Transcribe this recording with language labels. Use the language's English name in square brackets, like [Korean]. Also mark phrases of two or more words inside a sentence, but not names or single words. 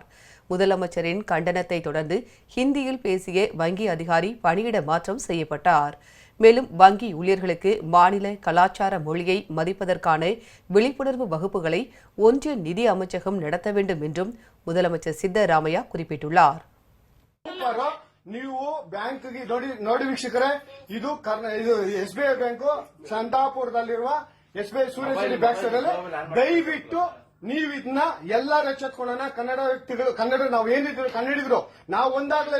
[Tamil] முதலமைச்சரின் கண்டனத்தை தொடர்ந்து ஹிந்தியில் பேசிய வங்கி அதிகாரி பணியிட மாற்றம் செய்யப்பட்டார். மேலும் வங்கி ஊழியர்களுக்கு மாநில கலாச்சார மொழியை மதிப்பதற்கான விழிப்புணர்வு வகுப்புகளை ஒன்றிய நிதி அமைச்சகம் நடத்த வேண்டும் என்றும் முதலமைச்சர் சித்தராமையா குறிப்பிட்டுள்ளார். [Kannada] ನೀವು ಬ್ಯಾಂಕ್ಗೆ ನೋಡಿ ವೀಕ್ಷಕರೇ, ಇದು ಎಸ್ಬಿಐ ಬ್ಯಾಂಕು ಚಂದಾಪುರದಲ್ಲಿರುವ ಎಸ್ಬಿಐ ಸೂರ್ಯಶ್ರೀ [English] bank side [Kannada] ಅಲ್ಲಿ ದಯವಿಟ್ಟು ನೀವು ಇದನ್ನ ಎಲ್ಲರೂ ಎಚ್ಚೆತ್ಕೊಳ್ಳೋಣ. ಕನ್ನಡ ವ್ಯಕ್ತಿಗಳು, ಕನ್ನಡ ನಾವು ಏನಿದ್ರು ಕನ್ನಡಿಗರು ನಾವು ಒಂದಾಗಲೇಬೇಕು.